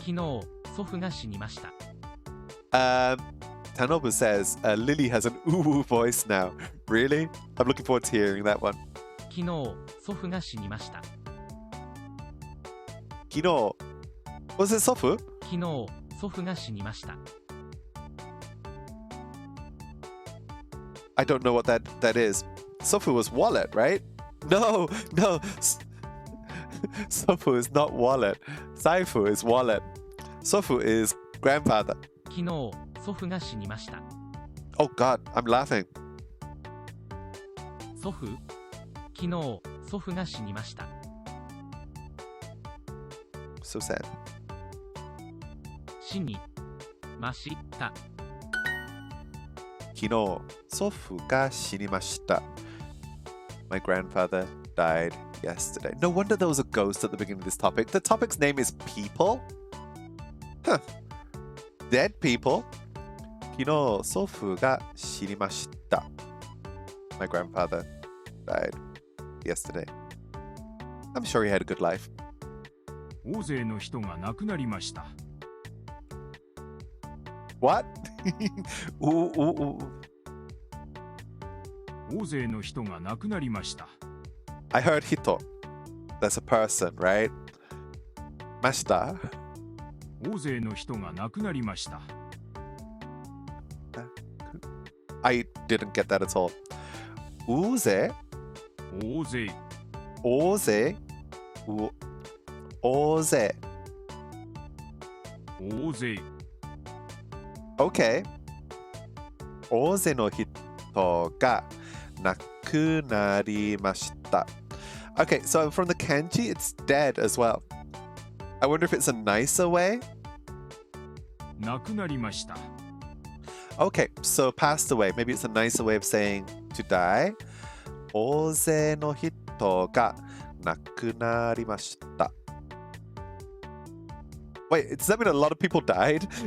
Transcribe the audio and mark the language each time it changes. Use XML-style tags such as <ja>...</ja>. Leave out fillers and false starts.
<ja>昨日、祖父が死にました。</ja> <en>Tanobu says Lily has an ooh voice now. Really? I'm looking forward to hearing that one.</en> <ja>昨日、祖父が死にました。昨日</ja> <en>Was it 祖父?</en> <ja>昨日、祖父が死にました。</ja> <en>I don't know what that is. 祖父 was wallet, right? No. Sofu is not wallet. Saifu is wallet. Sofu is grandfather.</en> <ja>昨日、祖父が死にました。</ja> <en>Oh God, I'm laughing.</en> <ja>祖父？昨日、祖父が死にました。</ja> <en>So sad.</en> <ja>死にました。昨日、祖父が死にました。</ja> <en>My grandfather died yesterday. No wonder there was a ghost at the beginning of this topic. The topic's name is people? Huh. Dead people?</en> <ja>昨日、祖父が死にました。</ja> <en>My grandfather died yesterday. I'm sure he had a good life.</en> <ja>大勢の人が亡くなりました。</ja> <en>What? Ooh.</en> <ja>大勢の人が亡くなりました。</ja> <en>I heard hito. That's a person, right?</en> <ja>ました。大勢の人が亡くなりました。</ja> <en>I didn't get that at all. 大勢</en> <ja>大勢大勢大勢大勢</ja> <en>Okay.</en> <ja>大勢の人が亡くなりました。</ja> <en>Okay, so from the kanji, it's dead as well. I wonder if it's a nicer way.</en> <ja>亡くなりました。</ja> <en>Okay, so passed away. Maybe it's a nicer way of saying to die.</en> <ja>大勢の人が亡くなりました。</ja> <en>Wait, does that mean a lot of people died?</en>